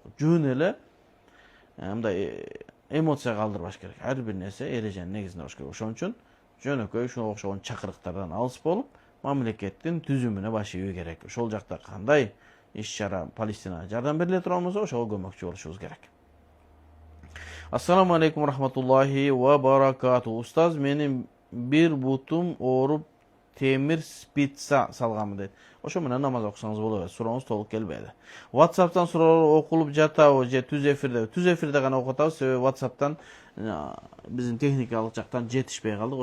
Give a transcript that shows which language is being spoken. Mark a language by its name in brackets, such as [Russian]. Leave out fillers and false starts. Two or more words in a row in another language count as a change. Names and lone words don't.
[Kyrgyz] Жөн эле мындай эмоция калтырбаш керек. Ар бир нерсе эреженин негизинде болуш керек. Ошон үчүн жөнөкөй ушуга окшогон чакырыктардан алыс болуп, мамлекеттин түзүмүнө баш ийүү керек. Ошол жакта кандай иш-чара Палестинага жардам бериле турган болсо, ошого көмөкчү болушубуз керек. [Arabic] السلام عليكم رحمة الله وبركاته. [Kyrgyz] Устаз, менин бир бутум ооруп темир спица салганмын дейт. Ошо менен намаз окусаңыз болот. Сурооңуз толук келбеди. WhatsApp'tan суроолор окулуп жатабы же түз эфирде? Түз эфирде гана окуп атабыз, себеби WhatsApp'tan биздин техникалык жактан жетишпей калдык.